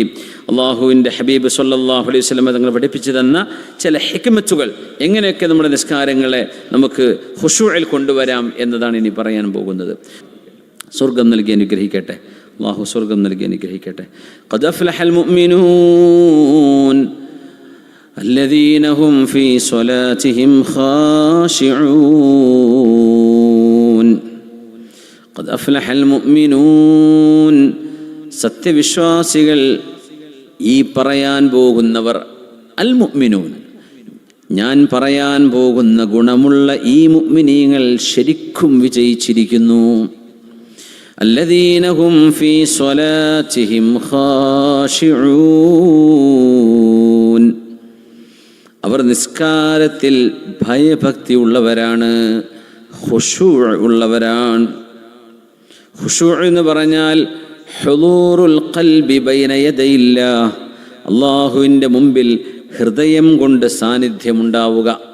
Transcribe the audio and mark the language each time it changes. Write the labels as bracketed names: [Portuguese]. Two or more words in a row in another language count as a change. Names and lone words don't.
[Malayalam] അള്ളാഹുവിൻ്റെ ഹബീബ് [Arabic] صلى الله عليه وسلم [Malayalam] തങ്ങൾ പഠിപ്പിച്ചു തന്ന ചില ഹിക്മത്തുകൾ, എങ്ങനെയൊക്കെ നമ്മുടെ നിസ്കാരങ്ങളെ നമുക്ക് ഖുശൂഇൽ കൊണ്ടുവരാം എന്നതാണ് ഇനി പറയാൻ പോകുന്നത്. സ്വർഗം നൽകി അനുഗ്രഹിക്കട്ടെ അള്ളാഹു, സ്വർഗം നൽകി അനുഗ്രഹിക്കട്ടെ. [Arabic] قد أفلح المؤمنون الذين هم في صلاتهم خاشعون. قد أفلح المؤمنون. [Malayalam] സത്യവിശ്വാസികൾ, ഈ പറയാൻ പോകുന്നവർ, [Arabic] المؤمنون, [Malayalam] ഞാൻ പറയാൻ പോകുന്ന ഗുണമുള്ള ഈ മുഅ്മിനീങ്ങൾ ശരിക്കും വിജയിച്ചിരിക്കുന്നു. [Arabic] الذين هم في صلاتهم خاشعون. [Malayalam] അവർ നിസ്കാരത്തിൽ ഭയഭക്തി ഉള്ളവരാണ്, ഖുശൂഅ് ഉള്ളവരാണ്. ഖുശൂഅ് എന്ന് പറഞ്ഞാൽ [Arabic] حضور القلب بين يدي الله, [Malayalam] അല്ലാഹുവിൻ്റെ മുമ്പിൽ ഹൃദയം കൊണ്ട് സാന്നിധ്യമുണ്ടാവുക.